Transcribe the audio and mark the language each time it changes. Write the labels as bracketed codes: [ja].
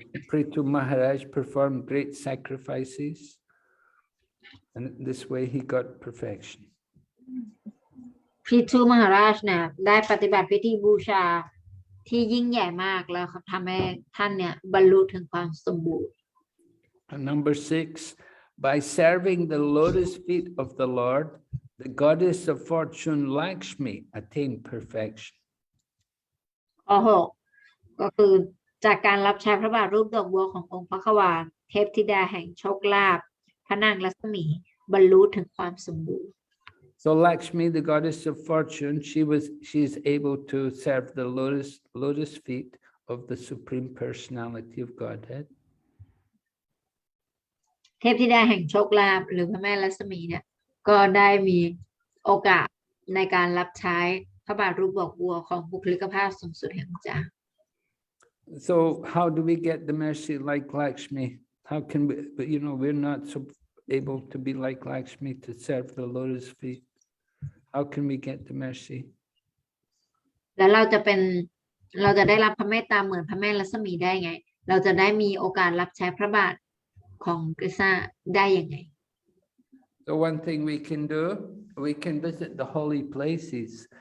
[en] Prithu Maharaj performed great sacrifices, and this way he got perfection. [th] ปริตุมหาราชเนี่ยได้ปฏิบัติพิธีบูชาที่ยิ่งใหญ่มากแล้วทำให้ท่านเนี่ยบรรลุถึงความสมบูรณ์ [en] And number 6, by serving the lotus feet of the Lord, the goddess of fortune Lakshmi attained perfection. [th] ข้อ6ก็คือจากการรับใช้พระบาทรูปดอกบัวขององค์พระขวานเทพธิดาแห่งโชคลาภพระนางลักษมีบรรลุถึงความสมบูรณ์ [en] So Lakshmi, the goddess of fortune, she is able to serve the lotus feet of the Supreme Personality of Godhead. [th] เทพธิดาแห่งโชคลาภหรือพระแม่ลักษมีเนี่ยก็ได้มีโอกาสในการรับใช้พระบาทรูปดอกบัวของบุคลิกภาพสูงสุดแห่งพระเจ้า [en] So how do we get the mercy like Lakshmi? How can we, but we're not so able to be like Lakshmi to serve the lotus feet. How can we get the mercy? [th] แล้วเราจะได้รับพระเมตตาเหมือนพระแม่ลักษมีได้ไง เราจะได้มีโอกาสรับใช้พระบาทของคริสต์ได้ยังไง [en] So one thing we can do, we can visit the holy places.